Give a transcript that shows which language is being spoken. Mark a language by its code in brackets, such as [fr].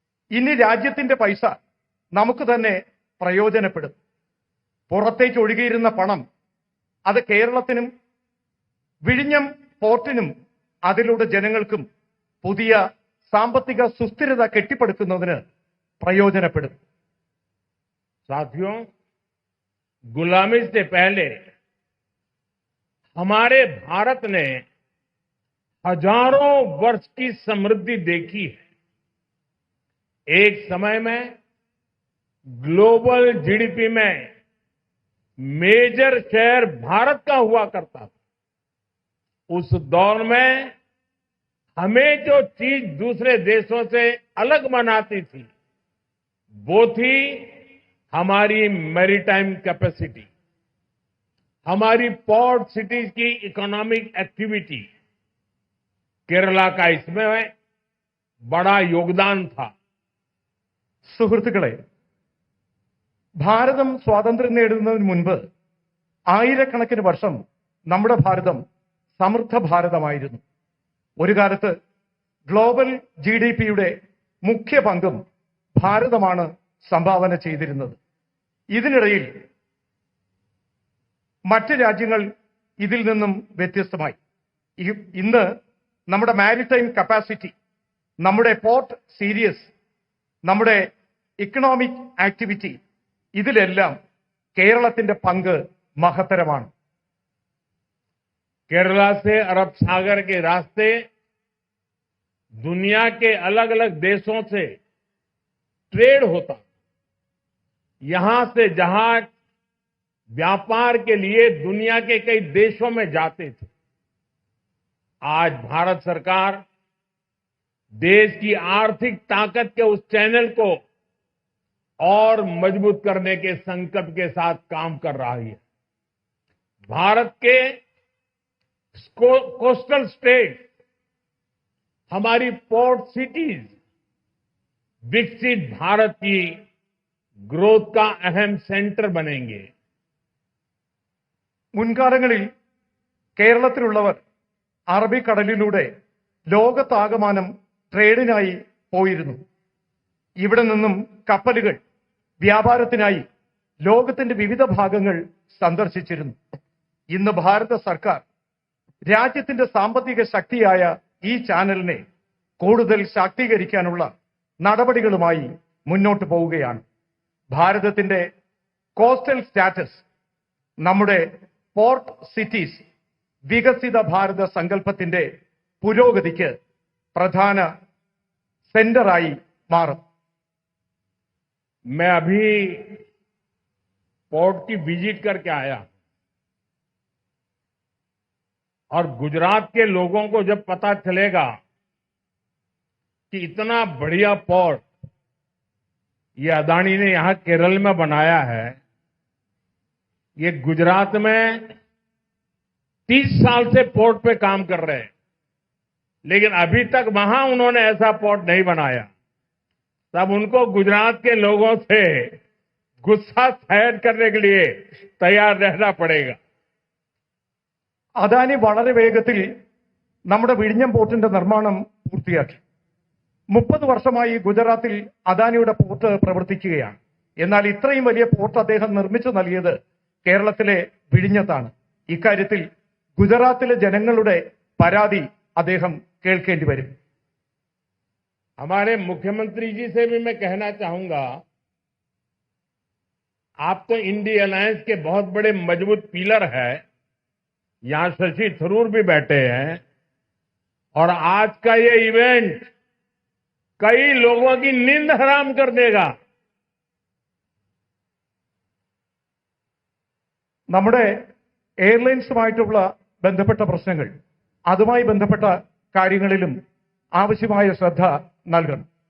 [ml] ഇനി രാജ്യത്തിന്റെ പൈസ നമുക്ക് തന്നെ പ്രയോജനപ്പെടും. പുറത്തേക്ക് ഒഴുകിയിരുന്ന പണം അത് കേരളത്തിനും വിഴിഞ്ഞം പോർട്ടിനും അതിലൂടെ ജനങ്ങൾക്കും പുതിയ സാമ്പത്തിക സുസ്ഥിരത കെട്ടിപ്പടുക്കുന്നതിന് പ്രയോജനപ്പെടും. [hi] साथियों, गुलामी से पहले हमारे भारत ने हजारों वर्ष की समृद्धि देखी है. एक समय में ग्लोबल जीडीपी में मेजर शेयर भारत का हुआ करता था. उस दौर में हमें जो चीज दूसरे देशों से अलग बनाती थी वो थी हमारी मैरीटाइम कैपेसिटी, हमारी पोर्ट सिटीज की इकोनॉमिक एक्टिविटी. केरला का इसमें बड़ा योगदान था. [ml] സുഹൃത്തുക്കളെ, ഭാരതം സ്വാതന്ത്ര്യം നേടുന്നതിന് മുൻപ് ആയിരക്കണക്കിന് വർഷം നമ്മുടെ ഭാരതം സമൃദ്ധ ഭാരതമായിരുന്നു. ഒരു കാലത്ത് ഗ്ലോബൽ ജിഡിപിയുടെ മുഖ്യ പങ്കും ഭാരതമാണ് സംഭാവന ചെയ്തിരുന്നത്. ഇതിനിടയിൽ മറ്റ് രാജ്യങ്ങൾ ഇതിൽ നിന്നും വ്യത്യസ്തമായി. ഇന്ന് നമ്മുടെ മാരിടൈം കപ്പാസിറ്റി, നമ്മുടെ പോർട്ട് സീരീസ്, നമ്മുടെ ഇക്കണോമിക് ആക്ടിവിറ്റി, ഇതിലെല്ലാം കേരളത്തിന്റെ പങ്ക് മഹത്തരമാണ്. [hi] केरला से अरब सागर के रास्ते दुनिया के अलग अलग देशों से ट्रेड होता. यहां से जहाज व्यापार के लिए दुनिया के कई देशों में जाते थे. आज भारत सरकार देश की आर्थिक ताकत के उस चैनल को और मजबूत करने के संकल्प के साथ काम कर रही है. भारत के कोस्टल स्टेट, हमारी पोर्ट सिटीज विकसित भारत की ग्रोथ का अहम सेंटर बनेंगे. [ml] മുൻകാലങ്ങളിൽ കേരളത്തിലുള്ളവർ അറബിക്കടലിലൂടെ ലോകത്താകമാനം ട്രേഡിനായി പോയിരുന്നു. ഇവിടെ നിന്നും കപ്പലുകൾ വ്യാപാരത്തിനായി ലോകത്തിന്റെ വിവിധ ഭാഗങ്ങൾ സന്ദർശിച്ചിരുന്നു. ഇന്ന് ഭാരത സർക്കാർ രാജ്യത്തിന്റെ സാമ്പത്തിക ശക്തിയായ ഈ ചാനലിനെ കൂടുതൽ ശാക്തീകരിക്കാനുള്ള നടപടികളുമായി മുന്നോട്ട് പോവുകയാണ്. ഭാരതത്തിന്റെ കോസ്റ്റൽ സ്റ്റാറ്റസ് നമ്മുടെ പോർട്ട് സിറ്റീസ് വികസിത ഭാരത സങ്കല്പത്തിന്റെ പുരോഗതിക്ക് പ്രധാന സെന്ററായി മാറും. [hi] मैं अभी पोर्ट की विजिट करके आया और गुजरात के लोगों को जब पता चलेगा कि इतना बढ़िया पोर्ट ये अदानी ने यहां केरल में बनाया है, ये गुजरात में 30 साल से पोर्ट पे काम कर रहे हैं, लेकिन अभी तक वहां उन्होंने ऐसा पोर्ट नहीं बनाया, तब उनको गुजरात के लोगों से गुस्सा सहन करने के लिए तैयार रहना पड़ेगा. [ml] അദാനി വളരെ വേഗത്തിൽ നമ്മുടെ വിഴിഞ്ഞം പോർട്ടിന്റെ നിർമ്മാണം പൂർത്തിയാക്കി. 30 വർഷമായി ഗുജറാത്തിൽ അദാനിയുടെ പോർട്ട് പ്രവർത്തിക്കുകയാണ്. എന്നാൽ ഇത്രയും വലിയ പോർട്ട് അദ്ദേഹം നിർമ്മിച്ചു നൽകിയത് കേരളത്തിലെ വിഴിഞ്ഞത്താണ്. ഇക്കാര്യത്തിൽ ഗുജറാത്തിലെ ജനങ്ങളുടെ പരാതി അദ്ദേഹം കേൾക്കേണ്ടി വരും. [hi] हमारे मुख्यमंत्री जी से भी मैं कहना चाहूंगा, आप तो इंडी अलायंस के बहुत बड़े मजबूत पिलर है, यहां शशि थरूर भी बैठे हैं, और आज का ये इवेंट कई लोगों की नींद हराम कर देगा. [ml] നമ്മുടെ എയർലൈൻസുമായിട്ടുള്ള ബന്ധപ്പെട്ട പ്രശ്നങ്ങൾ, അതുമായി ബന്ധപ്പെട്ട കാര്യങ്ങളിലും ആവശ്യമായ ശ്രദ്ധ നൽകണം.